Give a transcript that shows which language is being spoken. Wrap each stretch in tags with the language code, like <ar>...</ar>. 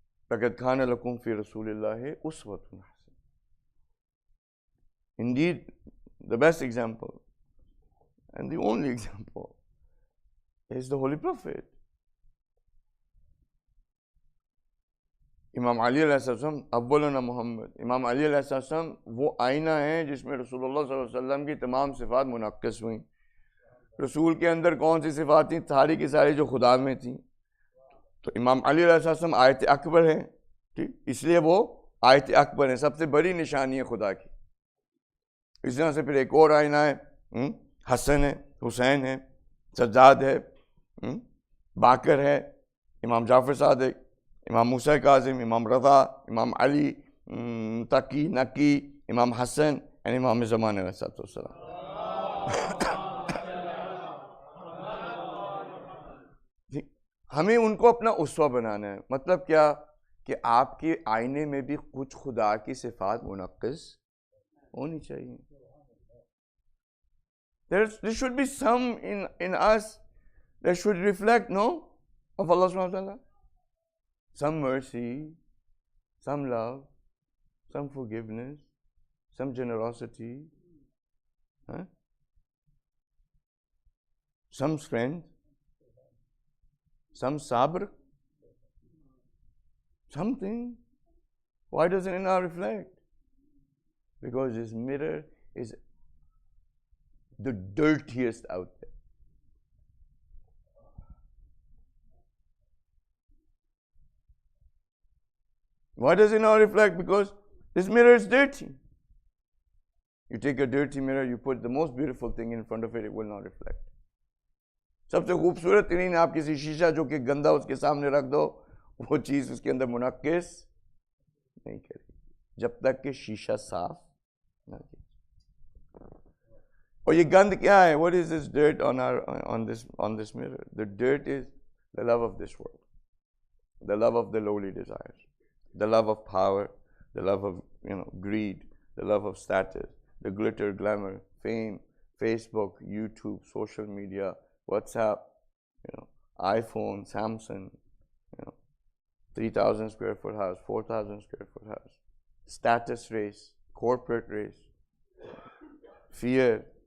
<ar>لَقَدْ كَانَ لَكُمْ فِي رَسُولِ اللَّهِ أُسْوَةٌ حَسَنَةٌ.</ar> <en>Indeed, the best example and the only example is the Holy Prophet.</en> <hi>इमाम अली अलैहिस्सलाम अव्वलुना मोहम्मद, इमाम अली अलैहिस्सलाम वो आईना है जिसमें रसूलुल्लाह सल्लल्लाहु अलैहि वसल्लम की तमाम सिफ़ात मुनक्किस हुई। रसूल के अंदर कौन सी सिफ़ात थी? सारी की सारी जो खुदा में थी। तो इमाम अली अलैहिस्सलाम आयत अकबर है, ठीक, इसलिए वो आयत अकबर है, सबसे बड़ी निशानी है खुदा की। इस तरह से फिर एक और आईना है, हसन है, हुसैन है, सज्जाद है, बाकर है, इमाम जाफर सादिक, इमाम मूसा काजिम, इमाम रज़ा, इमाम अली, तकी नकी, इमाम हसन एंड इमाम ज़मान अलैहिस्सलाम। हमें उनको अपना उसवा बनाना है। मतलब क्या? कि आपके आईने में भी कुछ खुदा की सिफात मुनक्किस होनी चाहिए।</hi> <en>There should be some in us that should reflect, no, of Allah subhanahu wa ta'ala. Some mercy, some love, some forgiveness, some generosity, some strength, some sabr, something. Why doesn't it not reflect? Because this mirror is the dirtiest out there. Why does it not reflect? Because this mirror is dirty. You take a dirty mirror, you put the most beautiful thing in front of it, it will not reflect.</en> <hi>सबसे खूबसूरत तरीन आप किसी शीशा जो कि गंदा उसके सामने रख दो, वो चीज़ उसके अंदर मुनक्किस नहीं करेगी जब तक कि शीशा साफ ना किया. और ये गंद क्या है?</hi> <en>What is this dirt on this mirror? The dirt is the love of this world, the love of the lowly desires, the love of power, the love of greed, the love of status, the glitter, glamour, fame, Facebook, YouTube, social media, WhatsApp, iPhone, Samsung, 3,000 square foot house, 4,000 square foot house, status race, corporate race, fear.</en>